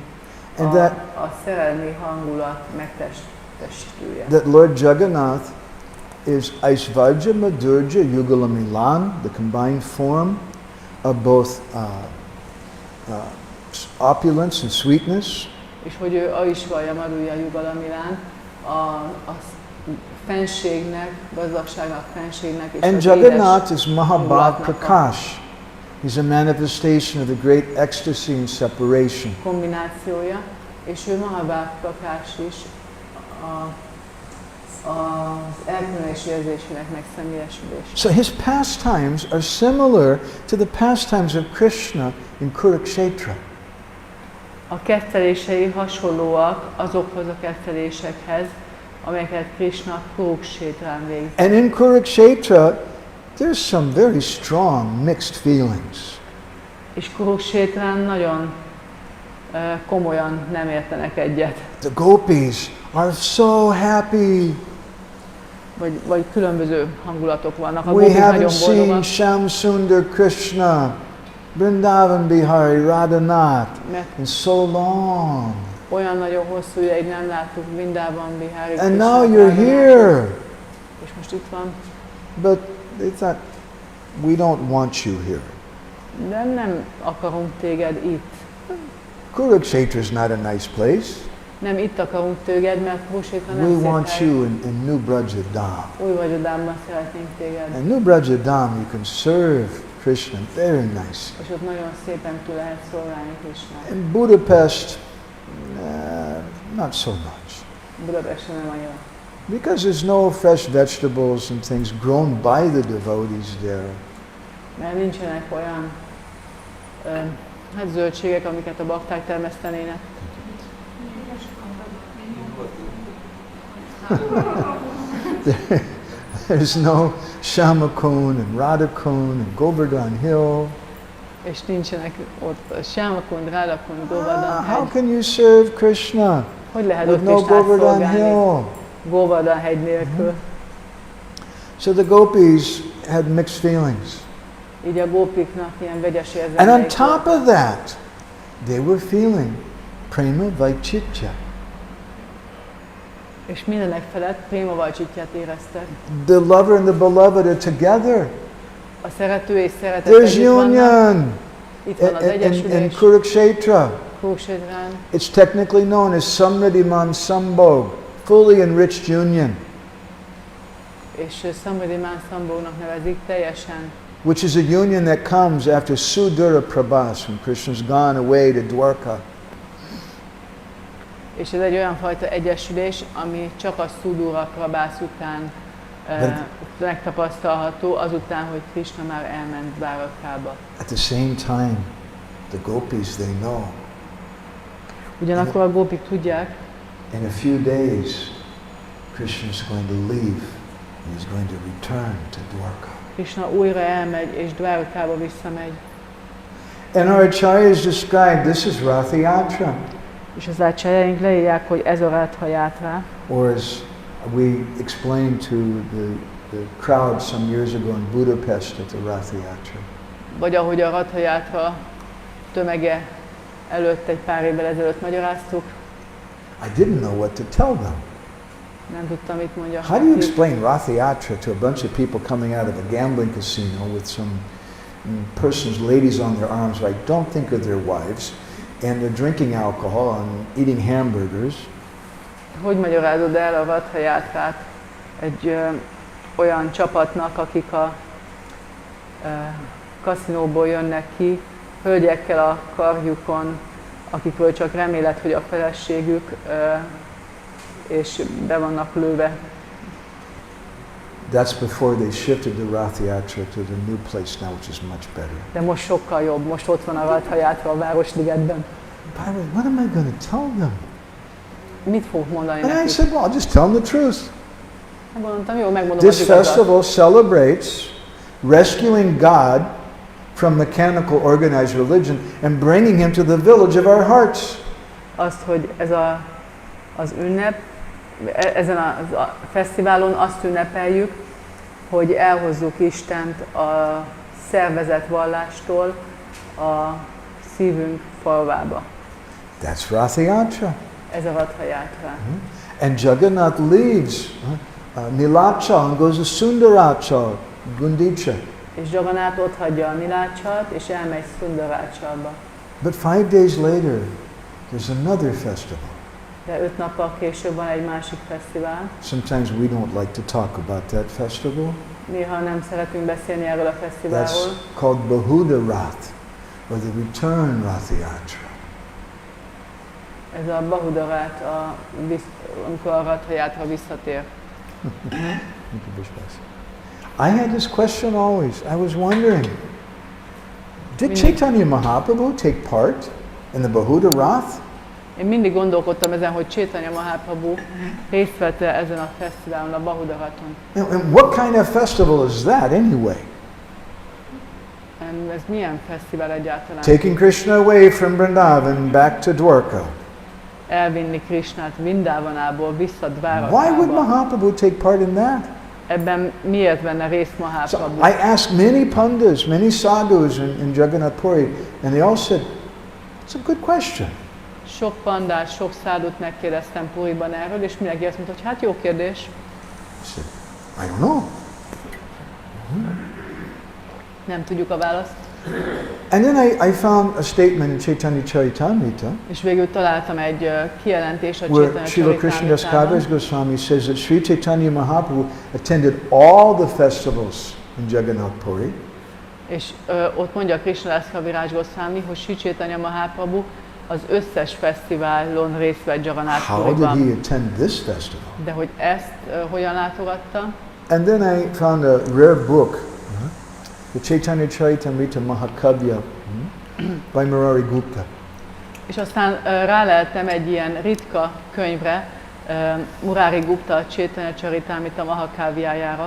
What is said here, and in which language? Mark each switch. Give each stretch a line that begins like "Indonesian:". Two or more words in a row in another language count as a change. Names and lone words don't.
Hungarian: A szerelmi hangulat megtestője.
English: That Lord Jagannath is
Sanskrit: Aishvarya Madhurya Yugala Milan,
English: the combined form of both opulence and sweetness.
Hungarian: És hogy ő
Sanskrit: Aishvarya Madhurya Yugala Milan,
Hungarian: a fenségnek, gazdagságnak, fenségnek és
English: and
Hungarian: az
English: Jagannath is
Sanskrit: Mahabhav Prakash.
English: He's a manifestation of the great ecstasy and separation.
Hungarian: Kombinációja, és ő
Sanskrit: Mahabhav Prakash
Hungarian: is az elkülönülés érzésének megszemélyesülése.
English: So his pastimes are similar to the pastimes of Krishna in Kurukshetra.
Hungarian: A kettelései hasonlóak azokhoz a kettelésekhez, amelyeket Krishna Kuruksétrán végzi.
English: And in Kurukshetra, there's some very strong mixed feelings.
Hungarian: És Kuruksétrán nagyon komolyan nem értenek egyet.
English: The gopis are so happy.
Hungarian: Vagy különböző hangulatok vannak. A
English: We
Hungarian: gopik
English: haven't
Hungarian: nagyon
English: seen boldogak. Sham Sundar Krishna, Vrindavan Bihari, Radhanath in so long.
Hungarian: Olyan nagyon hosszú ideig nem láttuk Vrindavan Bihari.
English: And now you're here.
Hungarian: És most itt van.
English: But they thought, we don't want you here.
Hungarian: De nem akarunk téged itt.
English: Kurukshetra is not a nice place.
Hungarian: Nem itt akarunk téged, mert Kurukshetra nem
English: We
Hungarian: szép
English: want
Hungarian: hely.
English: you in New Brajadam.
Hungarian: Új Brajadámban szeretnénk téged.
English: In New Brajadam, you can serve Krishna very nice.
Hungarian: És ott nagyon szépen túl lehet szolgálni Krishnát.
English: In Budapest, not so much.
Hungarian: Budapesten nem annyira.
English: Because there's no fresh vegetables and things grown by the devotees there.
Hungarian: Mert nincsenek olyan zöldségek, amiket a bakták termesztenének.
English: There's no Shamakun and Radhakun and Govardhan Hill.
Hungarian: És nincsenek ott Syamakund, Radhakund, Govardhan
English: How
Hungarian: hegy.
English: can you serve Krishna
Hungarian: Hogy lehet
English: with
Hungarian: ott
English: no
Hungarian: Krishnát
English: Govardhan
Hungarian: szolgálni
English: Hill?
Hungarian: Govardhan hegy nélkül?
English: So the gopis had mixed feelings.
Hungarian: Így a gópiknak ilyen vegyes
English: And on
Hungarian: érzelmeik
English: top
Hungarian: volt.
English: of that, they were feeling
Sanskrit: prema vaichitya.
Hungarian: És mindenek felett
Sanskrit: préma vajcsitját
Hungarian: éreztek.
English: The lover and the beloved are together.
Hungarian: A szerető és szeretet
English: There's
Hungarian: együtt vannak.
English: union
Hungarian: Itt van az
English: in
Hungarian: egyesülés.
English: Kurukshetra.
Hungarian: Kurukshetrán.
English: It's technically known as
Sanskrit: Samriddhiman Sambhog,
English: fully enriched union,
Hungarian: És
Sanskrit: Samriddhiman Sambhognak
Hungarian: nevezik teljesen.
English: which is a union that comes after Sudura Prabhas, when Krishna's gone away to Dwarka.
Hungarian: És ez egy olyan fajta egyesülés, ami csak a Sudura Prabhász után megtapasztalható, azután, hogy Krishna már elment Dvárakába.
English: At the same time, the gopis, they know.
Hungarian: Ugyanakkor a gópik tudják,
English: In a few days, Krishna is going to leave and he's going to return to Dwarka.
Hungarian: Krishna újra elmegy, és Dvárakába visszamegy.
English: And our acharyas describe this is Ratha Yatra,
Hungarian: És az ácsájaink leírják, hogy ez a Ratha Yatra,
English: or as we explained to the crowd some years ago in Budapest at the Ratha Yatra.
Hungarian: vagy ahogy a Ratha Yatra tömege előtt egy pár évvel ezelőtt magyaráztuk,
English: I didn't know what to tell them.
Hungarian: nem tudtam, mit mondjak.
English: How do you explain Ratha Yatra to a bunch of people coming out of a gambling casino with some persons, ladies on their arms, who I don't think are their wives, and they're drinking alcohol and eating hamburgers?
Hungarian: Hogy magyarázod el a Ratha Yatrát egy olyan csapatnak, akik a kaszinóból jönnek ki, hölgyekkel a karjukon, akikről csak remélet, hogy a feleségük, és be vannak lőve.
English: That's before they shifted the Ratha Yatra to the new place now, which is much better.
Hungarian: De most sokkal jobb, most ott van a Ratha Yatra a Városligetben.
English: By the way, what am I going to tell them?
Hungarian: Mit fogok mondani
English: And I
Hungarian: nekik?
English: said, well, I'll just tell them the truth.
Hungarian: Mondtam, jó, megmondom
English: This
Hungarian: az igazat.
English: festival celebrates rescuing God from mechanical organized religion and bringing him to the village of our hearts.
Hungarian: Azt, hogy ez az ünnep, ezen a fesztiválon azt ünnepeljük, hogy elhozzuk Istent a szervezett vallástól a szívünk falvába.
English: That's Ratha Yatra.
Hungarian: Ez a Ratha Yatra.
English: And Jagannath leaves Nilacha and goes to Sundaracha, Gundicha.
Hungarian: És Jagannath ott hagyja a Nilácsat, és elmegy Szundarácsalba.
English: But 5 days later, there's another festival.
Hungarian: De 5 nappal később van egy másik fesztivál.
English: Sometimes we don't like to talk about that festival.
Hungarian: Néha nem szeretünk beszélni erről a fesztiválról.
English: That's called Bahuda Rath, or the Return Ratha Yatra.
Hungarian: Ez a Bahudarát, amikor a Ratha Yatra visszatér.
English: I had this question always. I was wondering, did Chaitanya Mahaprabhu take part in the Bahuda Rath?
Hungarian: Én mindig gondolkodtam ezen, hogy Chaitanya Mahaprabhu részt vett ezen a fesztiválon, a Bahudaraton.
English: And what kind of festival is that anyway?
Hungarian: Ez milyen fesztivál egyáltalán?
English: Taking Krishna away from Vrindavan back to Dwarka.
Hungarian: Elvinni Krishnát Vrindavanából vissza
English: Why would
Hungarian: Dvárakába.
English: Mahaprabhu take part in that?
Hungarian: Ebben miért venne részt
English: So
Hungarian: Mahaprabhu?
English: I asked many pandits, many sadhus in Jagannath Puri, and they all said, it's a good question.
Hungarian: Sok pandát, sok szádut megkérdeztem Puriban erről, és mindenki azt mondta, hogy hát jó kérdés.
English: I said, I don't know.
Hungarian: Nem tudjuk a választ.
English: And then I found a statement in Chaitanya Charitamrita
Hungarian: És végül találtam egy kijelentés a
English: where
Hungarian: Chaitanya
English: Srila Krishnadas
Hungarian: Charitamritában,
English: Kaviraj Goswami says that Sri Chaitanya Mahaprabhu attended all the festivals in Jagannath Puri,
Hungarian: és ott mondja Krishnadas Kaviraj Goswami, hogy Sri Chaitanya Mahaprabhu az összes fesztiválon részt vett Jagannath
English: how did
Hungarian: Puriban.
English: he attend this festival?
Hungarian: De hogy ezt hogyan látogatta?
English: And then I found a rare book, the Chaitanya Charitamrita Mahakavya by Murari Gupta.
Hungarian: És aztán ráleltem egy ilyen ritka könyvre, Murari Gupta Chaitanya Charitamrita Mahakávjájára.